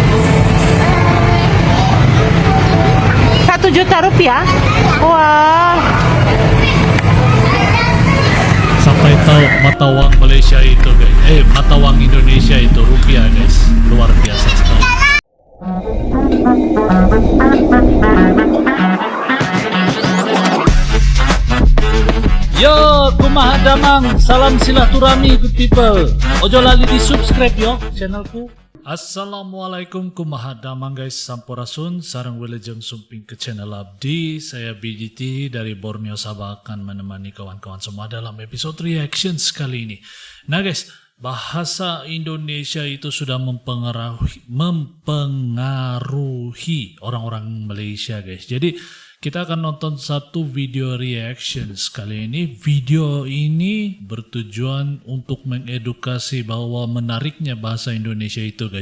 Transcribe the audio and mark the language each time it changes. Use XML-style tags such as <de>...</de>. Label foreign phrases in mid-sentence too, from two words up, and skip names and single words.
<id>1 juta rupiah. Wah. Sampai tahu mata uang Malaysia itu guys. Mata uang Indonesia itu rupiah guys. Luar biasa sekali.</id> <su>Yo, kumaha damang,</su> <id>salam silaturahmi</id> <en>good people.</en> <jv>Ojo lali di subscribe yo channelku.</jv> <su>Assalamualaikum kumaha damang guys, sampurasun sarang wilujeng sumping ke channel abdi.</su> <id>Saya BGT dari Borneo Sabah akan menemani kawan-kawan semua dalam episode reactions kali ini. Nah guys, bahasa Indonesia itu sudah mempengaruhi orang-orang Malaysia guys. Jadi kita akan nonton satu video reactions kali ini. Video ini bertujuan untuk mengedukasi bahwa menariknya bahasa Indonesia itu guys.</id>